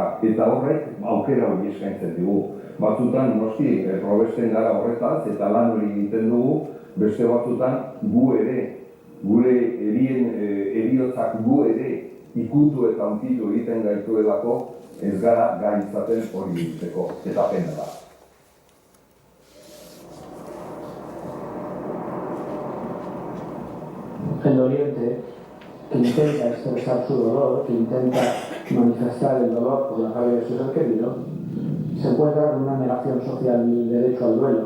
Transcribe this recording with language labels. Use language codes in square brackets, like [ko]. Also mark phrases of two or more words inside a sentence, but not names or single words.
[eu] Eta horrek aukera hori eskaintzen dugu. Batzutan, noski, probesten gara horretaz eta lan hori egiten dugu, beste batzutan gu ere, gure heriotzak gu ere ikutu eta hunkitu egiten gaituelako ez gara gai izaten hori egiteko, eta pena da. [es] El doliente, que intenta expresar su dolor, que intenta manifestar el dolor por la rabia de su ser querido, se encuentra con una negación social del derecho al duelo.